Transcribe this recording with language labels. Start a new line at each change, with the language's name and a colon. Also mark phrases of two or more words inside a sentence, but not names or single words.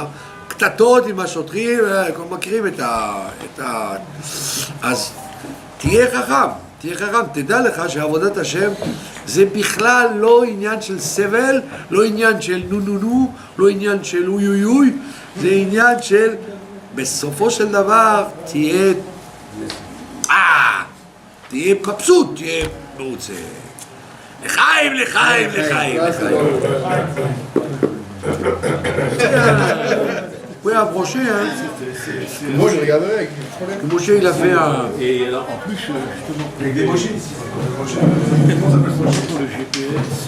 Hebrew: קטטות עם השוטרים, מכירים את אז תהיה חכם, תדע לך שעבודת השם זה בכלל לא עניין של סבל, לא עניין של נו, לא עניין של אוי, זה עניין של בסופו של דבר תהיה מבסוט, תהיה מרוצה. לחיים.
French: Vous pouvez approcher, hein. Moi, je regarderai avec Que Moshe, il a fait un... Et alors, en plus, justement, avec des mochines ici. Comment ça s'appelle sur le GPS?